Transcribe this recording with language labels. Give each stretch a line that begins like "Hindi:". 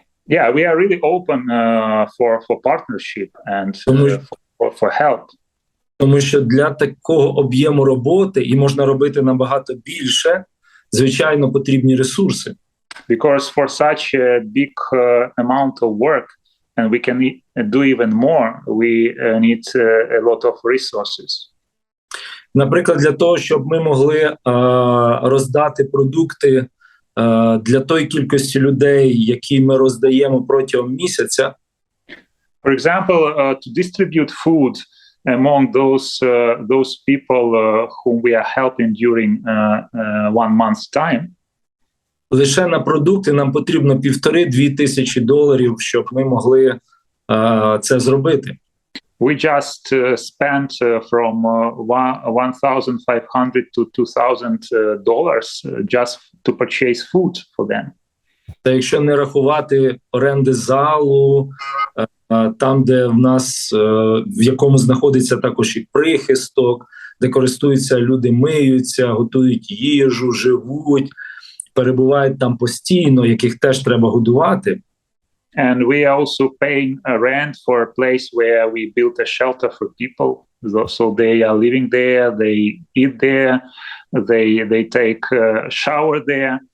English: Yeah, we are really open for partnership and for help.
Ukrainian: Тому що для такого об'єму роботи, і можна робити набагато більше, звичайно, потрібні ресурси.
English: Because for such a big amount of work, and we can do even more, we need a lot of resources.
Ukrainian: Наприклад, для того, щоб ми могли роздати продукти для тої кількості людей, які ми роздаємо протягом місяця.
English: For example, to distribute food among those people whom we are helping during 1 month's time.
Ukrainian: Лише на продукти нам потрібно $1,5–2 тисячі, щоб ми могли це зробити.
English: We just spent from $1,500 to $2,000 just to purchase food for them.
Ukrainian: Та якщо не рахувати оренди залу, там, де в нас, в якому знаходиться також і прихисток, де користуються люди, миються, готують їжу, живуть, перебувають там постійно, яких теж треба годувати.
English: And we are also paying a rent for a place where we built a shelter for people. So they are living there, they eat there, they take a shower there.